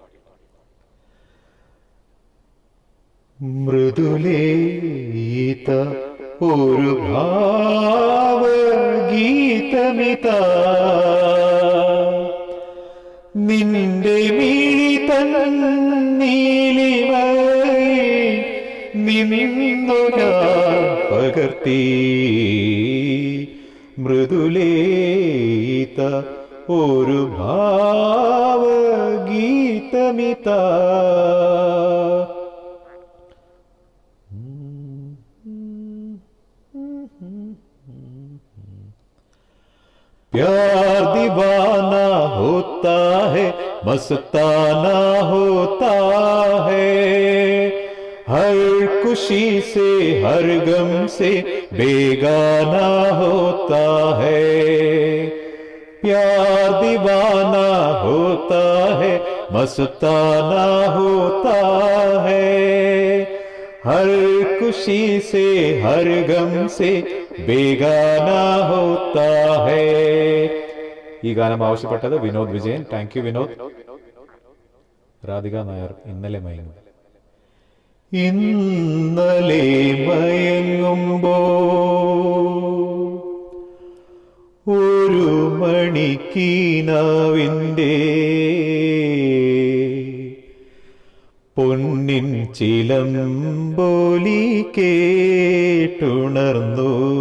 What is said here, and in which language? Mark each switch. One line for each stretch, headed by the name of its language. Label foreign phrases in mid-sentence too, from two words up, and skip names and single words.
Malayalam: മൃദുലേത ഒരു ഭാവഗീതമിതാ, നിന്റെ മിഴി തന്നീലിമയിൽ നിന്നു ഞാൻ പകർത്തി. മൃദുലേത ഒരു ഭാവഗീതമിതാ.
Hindi: प्यार दीवाना होता है, मस्ताना होता है, हर खुशी से हर गम से बेगाना होता है. प्यार दीवाना होता है, मस्ताना होता है, हर खुशी से हर गम से बेगाना होता है.
Malayalam: ഈ ഗാനം ആവശ്യപ്പെട്ടത് വിനോദ് വിജയൻ.
English: thank you
Malayalam: വിനോദ്. രാധിക നായർ, ഇന്നലെ മയങ്ങും. ഇന്നലെ മയങ്ങുമ്പോ ഒരു മണിക്കീനാവിൻ്റെ പൊന്നിൻ ചിലമ്പോലി കേട്ടുണർന്നു.